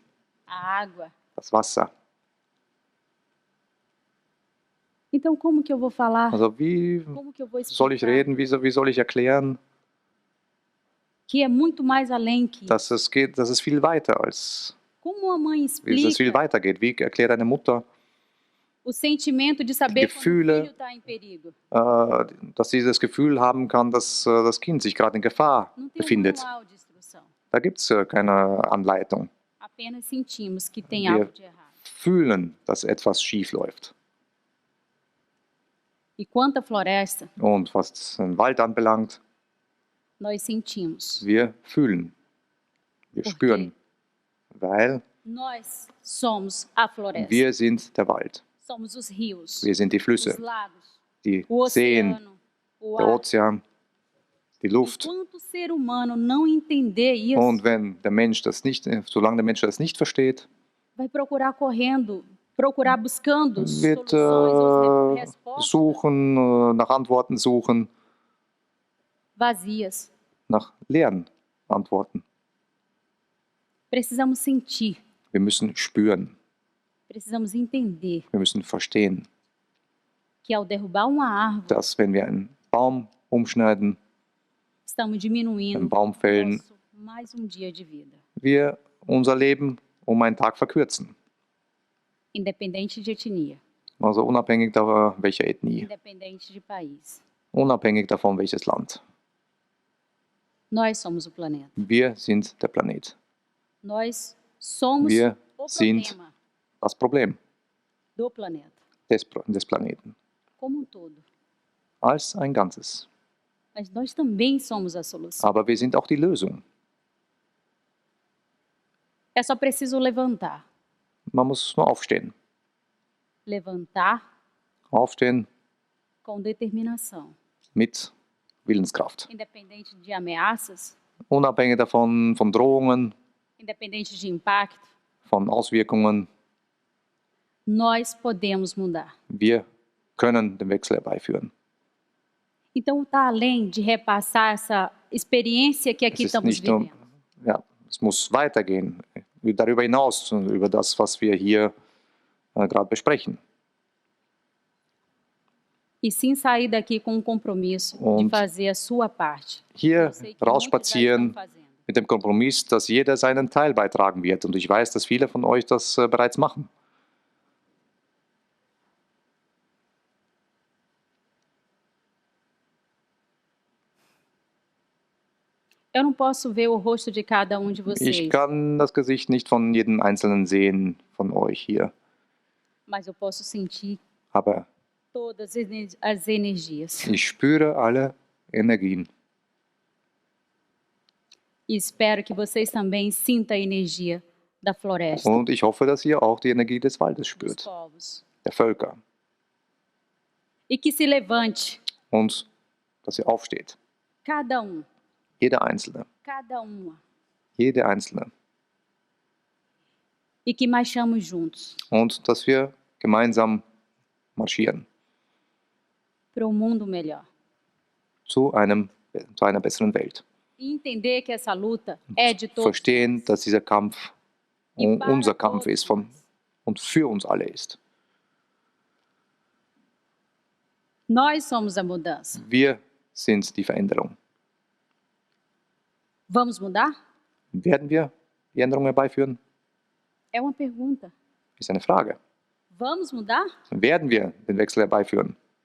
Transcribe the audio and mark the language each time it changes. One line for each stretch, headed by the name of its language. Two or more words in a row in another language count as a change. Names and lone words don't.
Portuguese: a água.
German: das Wasser.
Portuguese: Então, como que eu vou falar?
German: Also wie
Portuguese: Como que eu vou
German: soll ich
Portuguese: explicar?
German: reden, wie soll ich erklären,
Portuguese: Que é muito mais além que
German: dass es viel weiter als,
Portuguese: como a mãe
German: wie es viel
Portuguese: explica
German: weitergeht. Wie erklärt eine Mutter,
Portuguese: o sentimento de saber quando o
German: Gefühle.
Portuguese: filho está em perigo.
German: dass sie das Gefühl haben kann, dass das Kind sich gerade in Gefahr
Portuguese: Não tem um
German: befindet.
Portuguese: manual de instrução.
German: Da gibt es keine Anleitung.
Portuguese: Apenas sentimos que tem
German: Wir-
Portuguese: algo de errado.
German: Fühlen, dass etwas schief läuft.
Portuguese: E quanto à floresta,
German: Und was den Wald anbelangt,
Portuguese: nós sentimos.
German: wir fühlen, wir
Portuguese: Por
German: spüren, weil
Portuguese: Nós somos a floresta.
German: wir sind der Wald.
Portuguese: Somos os rios,
German: Wir sind die
Portuguese: os
German: Flüsse,
Portuguese: lagos,
German: die
Portuguese: o
German: Seen,
Portuguese: oceano, o
German: der
Portuguese: ar.
German: Ozean, die Luft.
Portuguese: Enquanto o ser humano não entender isso,
German: Und wenn der Mensch das nicht, solange der Mensch das nicht versteht,
Portuguese: vai procurar correndo, procurar buscando
German: wird
Portuguese: soluções ou respostas
German: suchen, nach Antworten suchen,
Portuguese: vazias.
German: nach leeren Antworten.
Portuguese: Precisamos sentir,
German: Wir müssen spüren,
Portuguese: precisamos entender
German: wir müssen verstehen,
Portuguese: que ao derrubar uma árvore,
German: dass wenn wir einen Baum umschneiden,
Portuguese: estamos diminuindo
German: einen Baum fällen,
Portuguese: nosso mais dia de vida,
German: wir unser Leben um einen Tag verkürzen.
Portuguese: independente de etnia,
German: Also unabhängig davon, welcher Ethnie,
Portuguese: independente de país.
German: unabhängig davon, welches Land.
Portuguese: Nós somos o planeta.
German: Wir sind der Planet.
Portuguese: Nós somos
German: Wir
Portuguese: o
German: sind
Portuguese: problema
German: das Problem
Portuguese: do planeta,
German: des Planeten.
Portuguese: como um todo.
German: Als ein Ganzes.
Portuguese: Mas nós também somos a solução.
German: Aber wir sind auch die Lösung.
Portuguese: É só preciso levantar.
German: Man muss nur aufstehen.
Portuguese: Levantar
German: Aufstehen
Portuguese: com determinação.
German: mit Willenskraft.
Portuguese: Independente de ameaças,
German: Unabhängig davon, von Drohungen,
Portuguese: independente de impacto,
German: von Auswirkungen.
Portuguese: Nós podemos mudar.
German: Wir können den Wechsel herbeiführen.
Portuguese: Então, está além de repassar essa experiência que
German: Es
Portuguese: aqui
German: ist
Portuguese: estamos
German: nicht nur,
Portuguese: vivendo.
German: ja, es muss weitergehen, darüber hinaus, über das, was wir hier gerade besprechen.
Portuguese: E sim sair daqui com um compromisso de
German: Und
Portuguese: fazer a sua parte.
German: Hier
Portuguese: Eu sei que muitos já estão
German: rausspazieren
Portuguese: fazendo.
German: mit dem Kompromiss, dass jeder seinen Teil beitragen wird. Und ich weiß, dass viele von euch das bereits machen.
Portuguese: Eu não posso ver o rosto de cada um de
German: Ich
Portuguese: vocês,
German: kann das Gesicht nicht von jedem Einzelnen sehen von euch hier,
Portuguese: mas eu posso sentir
German: aber
Portuguese: todas as energias.
German: ich spüre alle Energien.
Portuguese: E espero que vocês também sintam a energia da floresta,
German: Und ich hoffe, dass ihr auch die Energie des Waldes
Portuguese: dos
German: spürt,
Portuguese: povos.
German: der Völker.
Portuguese: E que se levante
German: Und dass ihr aufsteht.
Portuguese: cada um,
German: Jeder Einzelne.
Portuguese: cada uma,
German: Jede Einzelne.
Portuguese: e que marchamos juntos
German: Und dass wir gemeinsam marschieren
Portuguese: para um mundo melhor.
German: zu einer besseren Welt.
Portuguese: E entender que essa luta é de todos.
German: Verstehen, dass dieser Kampf unser Kampf ist und für uns alle ist.
Portuguese: Nós somos a mudança.
German: Wir sind die Veränderung.
Portuguese: Vamos mudar?
German: Werden wir die Änderung herbeiführen?
Portuguese: É uma pergunta.
German: Ist eine Frage.
Portuguese: Vamos mudar?
German: Werden wir den Wechsel herbeiführen?